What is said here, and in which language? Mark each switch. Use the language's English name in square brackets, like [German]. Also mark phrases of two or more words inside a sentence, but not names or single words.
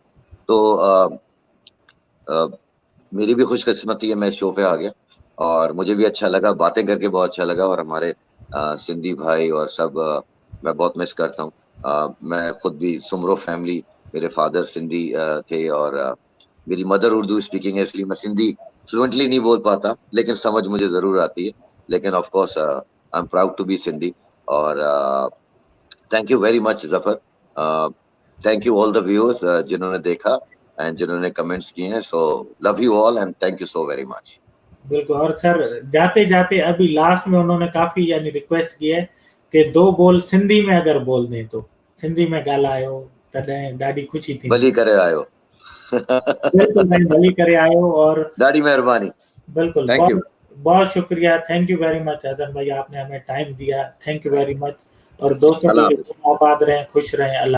[Hindi] तो अ, मेरी भी खुशकिस्मती है मैं इस शो पे आ गया और मुझे भी अच्छा लगा, बातें करके बहुत अच्छा लगा और हमारे सिंधी भाई और सब मैं बहुत मिस करता हूँ। मैं खुद भी सुमरो फैमिली, मेरे फादर सिंधी थे और मेरी मदर [English] Urdu speaking [Hindi] है इसलिए मैं सिंधी फ्लुएंटली नहीं बोल पाता, लेकिन समझ मुझे ज़रूर आती है। [English] लेकिन of course I am proud to be Sindhi और thank you very much Zafar. thank you all the viewers [Hindi] जिन्होंने देखा एंड जिन्होंने कमेंट्स किए हैं। [English] so love you all and thank you so very much. [Hindi] बिल्कुल। और सर, जाते-जाते अभी लास्ट में उन्होंने काफ़ी यानी रिक्वेस्ट की है कि 2 बोल सिंधी में अगर बोल दें तो। [Sindhi] सिंधी में ॻाल्हायो, तॾहिं ॾाढी ख़ुशी थींदी। भली करे आयो। बिल्कुल साईं, भली करे आयो। [Hindi] और [Sindhi] ॾाढी महिरबानी। [Hindi] बिल्कुल, [English] thank you. [Hindi] बहुत बहुत शुक्रिया। [English] thank you very much [Hindi] हसन भाई, आपने हमें टाइम दिया। [English] thank you very much. और दोस्तों के [Hindi] अल्लाह लिए हाफ़िज़। आबाद रहें, खुश रहें। अल्लाह